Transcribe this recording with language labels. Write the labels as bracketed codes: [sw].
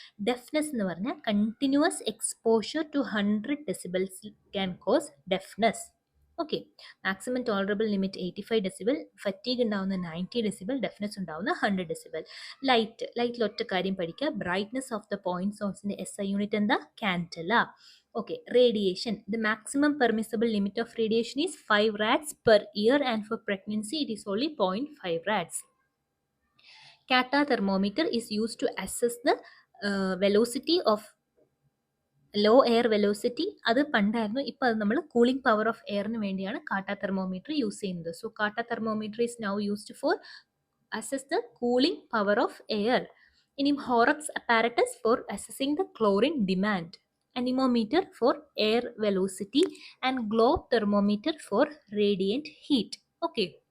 [en] deafness [ml] എന്ന് പറഞ്ഞാൽ [en] Continuous exposure to 100 decibels can cause deafness. Okay. Maximum tolerable limit 85 decibel, fatigue ഉണ്ടാവുന്ന 90 decibel, deafness ഉണ്ടാവുന്ന 100 decibel. ലൈറ്റിൽ ഒറ്റ കാര്യം പഠിക്കുക, ബ്രൈറ്റ്നസ് ഓഫ് ദ പോയിന്റ് സോഴ്സിന്റെ SI യൂണിറ്റ് എന്താ? Candela. Okay. Radiation, the maximum permissible limit of radiation is 5 rads per year and for pregnancy it is only 0.5 rads. Kata thermometer is used to assess the velocity of low air velocity. [ml] അത് പണ്ടായിരുന്നു, ഇപ്പോൾ അത് നമ്മൾ cooling power of എയറിന് വേണ്ടിയാണ് കാട്ട thermometer use ചെയ്യുന്നത്. [en] So kata thermometer is now used for assess the cooling power of air. ഇനി Horrocks apparatus for assessing the chlorine demand, anemometer for air velocity and globe thermometer for radiant heat. Okay.